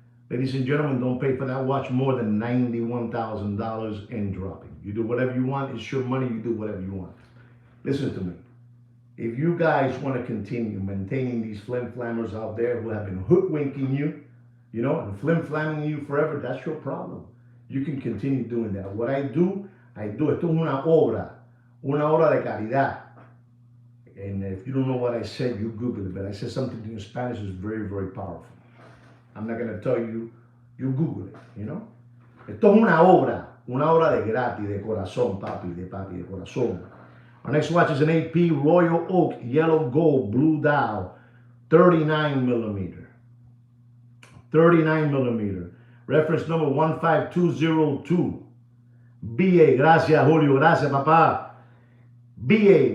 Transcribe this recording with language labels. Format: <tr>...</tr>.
<en>Ladies and gentlemen, don't pay for that watch more than $91,000 and dropping. You do whatever you want. It's your money. You do whatever you want. Listen to me. If you guys want to continue maintaining these flim-flammers out there who have been hoodwinking you, you know, and flim-flamming you forever, that's your problem. You can continue doing that. What I do.</en> <es>Esto es una obra de caridad.</es> <en>And if you don't know what I said, you Google it. But I said something in Spanish is very, very powerful. I'm not going to tell you, you Google it, you know.</en> <es>Esto es una obra Una hora de gratis, de corazón, papi, de corazón.</es> <en>Our next watch is an AP Royal Oak Yellow Gold Blue Dial, 39 millimeter. 39 millimeter. Reference number 15202. BA.</en> <es>Gracias, Julio. Gracias, papá.</es> <en>BA.</en>